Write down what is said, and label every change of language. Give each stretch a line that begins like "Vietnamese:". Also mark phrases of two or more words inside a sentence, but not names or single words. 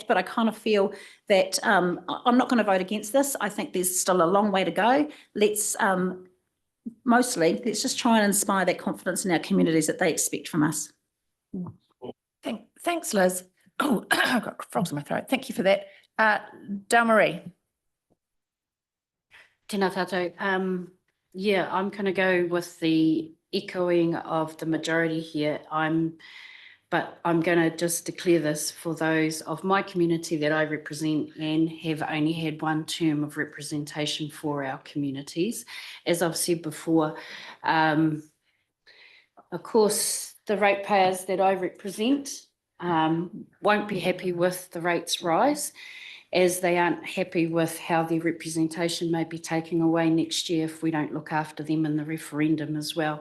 English: But I kind of feel that I'm not going to vote against this. I think there's still a long way to go. Let's just try and inspire that confidence in our communities that they expect from us. Thanks, Liz. Oh, I've got frogs in my throat. Thank you for that. Dale-Marie.
Māori: Tēnā tātou.
English: Yeah, I'm going to go with the echoing of the majority here. But I'm going to just declare this for those of my community that I represent and have only had one term of representation for our communities. As I've said before, of course, the ratepayers that I represent won't be happy with the rates rise, as they aren't happy with how their representation may be taken away next year if we don't look after them in the referendum as well.